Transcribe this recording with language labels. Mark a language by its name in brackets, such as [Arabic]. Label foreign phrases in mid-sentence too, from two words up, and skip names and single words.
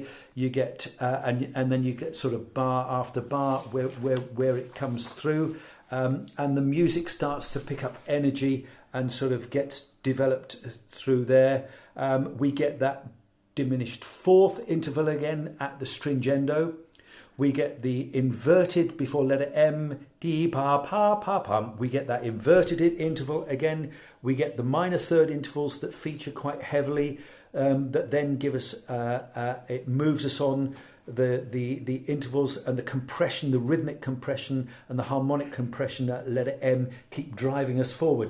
[English] You get and then you get sort of bar after bar where it comes through. And the music starts to pick up energy and sort of gets developed through there. We get that diminished fourth interval again at the stringendo. We get the inverted before letter M, D, pa, pa, pa, pum. We get that inverted interval again. We get the minor third intervals that feature quite heavily, that then give us, it moves us on the intervals and the compression, the rhythmic compression and the harmonic compression at letter M keep driving us forward.